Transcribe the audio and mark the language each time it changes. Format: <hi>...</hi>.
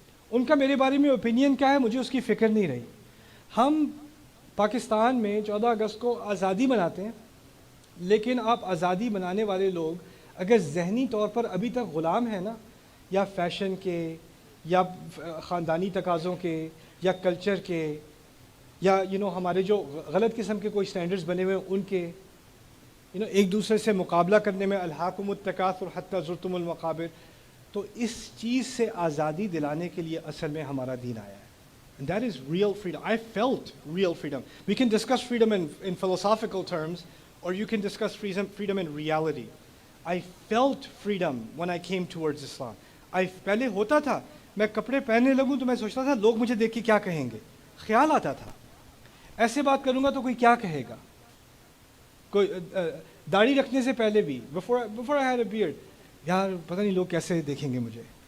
<ur>ان کا میرے بارے میں اوپینین کیا ہے, مجھے اس کی فکر نہیں رہی. ہم پاکستان میں 14 اگست کو آزادی مناتے ہیں, لیکن آپ آزادی منانے والے لوگ اگر ذہنی طور پر ابھی تک غلام ہیں نا, یا فیشن کے, یا خاندانی تقاضوں کے, یا کلچر کے, یا ہمارے جو غلط قسم کے کوئی سٹینڈرڈز بنے ہوئے ہیں ان کے, ایک دوسرے سے مقابلہ کرنے میں,</ur> <ar>الہاکم التکاثر حتی زرتم المقابر.</ar> <ur>تو اس چیز سے آزادی دلانے کے لیے اصل میں ہمارا دین آیا ہے.</ur> <en>And that is real freedom. I felt real freedom. We can discuss freedom in philosophical terms, or you can discuss freedom in reality. I felt freedom when I came towards Islam.</en> <ur>پہلے ہوتا تھا, میں کپڑے پہننے لگوں تو میں سوچتا تھا لوگ مجھے دیکھ کے کیا کہیں گے. خیال آتا تھا ایسے بات کروں گا تو کوئی کیا کہے گا. کوئی داڑھی رکھنے سے پہلے بھی,</ur> <en>before I had a beard,</en> <ur>یار پتہ نہیں لوگ کیسے دیکھیں گے مجھے.</ur>